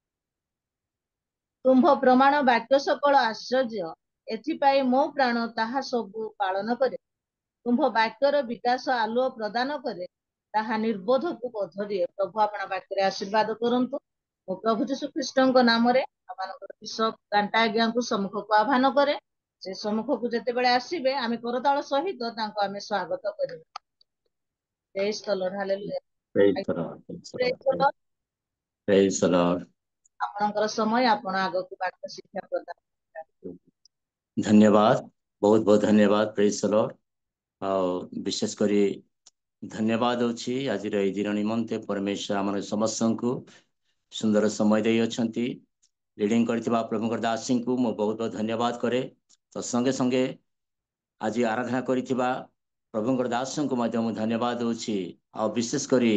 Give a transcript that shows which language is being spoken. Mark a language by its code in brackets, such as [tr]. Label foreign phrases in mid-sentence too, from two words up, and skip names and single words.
[or] ତୁମ୍ଭ ପ୍ରମାଣ ବାକ୍ୟ ସକଳ ଆଶ୍ଚର୍ଯ୍ୟ ଏଥିପାଇଁ ମୋ ପ୍ରାଣ ତାହା ସବୁ ପାଳନ କରେ ତୁମ୍ଭ ବାକ୍ୟର ବିକାଶ ଆଲୁଅ ପ୍ରଦାନ କରେ ତାହା ନିର୍ಬೋଧକୁ ବୋଧ ଦିଏ ପ୍ରଭୁ ଆପଣ ବାକ୍ୟରେ ଆଶୀର୍ବାଦ କରନ୍ତୁ ମୋ ପ୍ରଭୁ ଯୀଶୁ ଖ୍ରୀଷ୍ଟଙ୍କ ନାମରେ ଆମମାନଙ୍କର ବିଶପ କାଣ୍ଟା ଆଜ୍ଞାଙ୍କୁ ସମ୍ମୁଖକୁ ଆହ୍ୱାନ କରେ ସେ ସମ୍ମୁଖକୁ ଯେତେବେଳେ ଆସିବେ ଆମେ କରତାଳ ସହିତ ତାଙ୍କୁ ଆମେ ସ୍ୱାଗତ କରିବୁ [en] Praise the Lord [or] ହାଲେଲୁୟା [en] Praise the Lord. Praise the Praise the Lord. ଲର୍ଡ Praise the Lord. [or] ଆପଣଙ୍କର ସମୟ ଆପଣ ଆଗକୁ ବାକ୍ୟ ଶିକ୍ଷା ପ୍ରଦାନ [hi] धन्यवाद बहुत बहुत धन्यवाद [en] Praise the Lord [or] ଆଉ ବିଶେଷ କରି ଧନ୍ୟବାଦ ଅଛି ଆଜିର ଏହି ଦିନ ନିମନ୍ତେ ପରମେଶ୍ୱର ଆମର ସମସ୍ତଙ୍କୁ ସୁନ୍ଦର ସମୟ ଦେଇଅଛନ୍ତି ରିଡିଂ କରିଥିବା ପ୍ରଭୁଙ୍କର ଦାସୀଙ୍କୁ ମୁଁ ବହୁତ ବହୁତ ଧନ୍ୟବାଦ କରେ ତ ସଙ୍ଗେ ସଙ୍ଗେ ଆଜି ଆରାଧନା କରିଥିବା ପ୍ରଭୁଙ୍କର ଦାସଙ୍କୁ ମଧ୍ୟ ମୁଁ ଧନ୍ୟବାଦ ଦେଉଛି ଆଉ ବିଶେଷ କରି